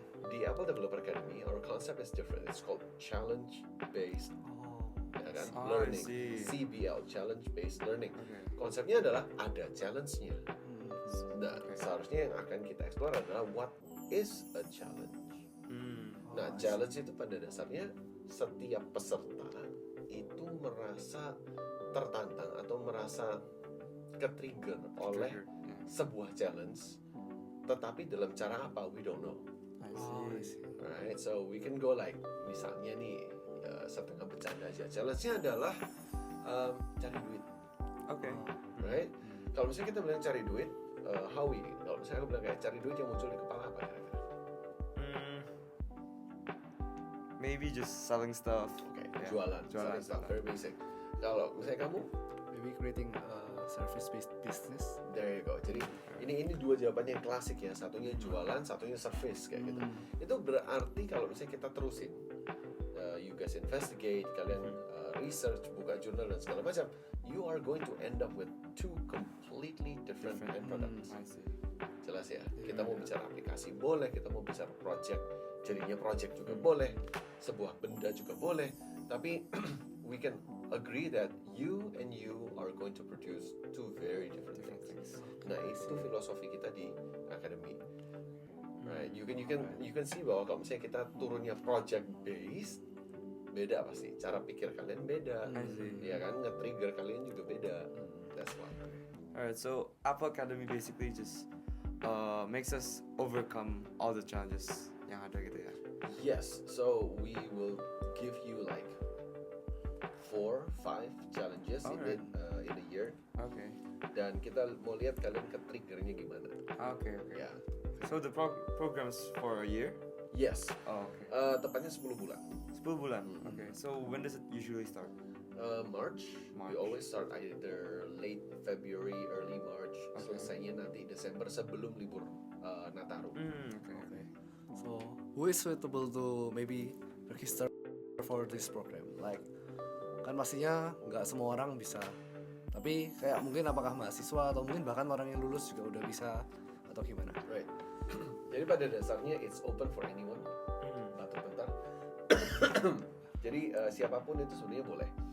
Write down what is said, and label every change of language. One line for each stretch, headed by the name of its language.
English: Di Apple Developer Academy, our concept is different. It's called challenge based
Indonesian: ya kan,
English: learning, CBL, challenge based learning.
Indonesian: Konsepnya adalah ada challenge-nya. Nah, seharusnya yang akan kita explore adalah
English: what is a challenge.
Indonesian: Nah, challenge itu pada dasarnya setiap peserta itu merasa tertantang atau merasa ke-trigger oleh sebuah challenge, tetapi dalam cara apa,
English: we don't know. I see. Right, so we can go like,
Indonesian: misalnya nih, setengah bercanda aja. Challenge-nya adalah cari duit.
English: Okay.
Indonesian: Right? Kalau misalnya kita bilang cari duit, Howie, kalau misalnya aku bilang kayak cari duit yang muncul di kepala apa kira-kira?
English: Maybe just selling stuff.
Indonesian: Oke,
English: Yeah.
Indonesian: jualan, Jualan,
English: stuff,
Indonesian: jualan.
English: very basic.
Indonesian: Kalau misalnya kamu,
English: Maybe creating a service-based business. there you go.
Indonesian: Jadi ini dua jawaban yang klasik ya. Satunya jualan, satunya service kayak gitu. Itu berarti kalau misalnya kita terusin,
English: you guys investigate, kalian research,
Indonesian: buka jurnal dan segala macam,
English: you are going to end up with two completely different end products. I see.
Indonesian: Jelas ya. Kita mau bicara aplikasi boleh, kita mau bicara project, jadinya project juga boleh, sebuah benda juga boleh.
English: Tapi we can agree that you and you are going to produce two very different things.
Indonesian: Nah itu filosofi kita di academy. Right? You can see bahwa kalau misalnya kita turunnya project based, beda pasti. Cara pikir kalian beda,
English: I see.
Indonesian: ya kan? Nge-trigger kalian juga beda.
English: That's why. Alright, so Apple Academy basically just makes us overcome all the challenges
Indonesian: yang ada gitu ya.
English: Yes, so we will give you like 4-5 challenges Alright. in a year, Okay.
Indonesian: dan kita mau lihat kalian ke triggernya gimana.
English: Okay.
Indonesian: Ya,
English: So the programs for a year? yes, Oh, okay.
Indonesian: tepatnya 10 bulan. 10 bulan. Okay.
English: So when does it usually start? March. We March. always start either late February, early March. Okay.
Indonesian: Selesainya nanti Desember sebelum libur Nataru.
English: Okay. So, who is suitable to maybe register for this program?
Indonesian: Like, kan pastinya nggak semua orang bisa. Tapi kayak mungkin apakah mahasiswa atau mungkin bahkan orang yang lulus juga udah bisa atau gimana?
English: Right.
Indonesian: Jadi pada dasarnya
English: it's open for anyone.
Indonesian: Batuk bentar. Jadi siapapun itu sebenarnya boleh.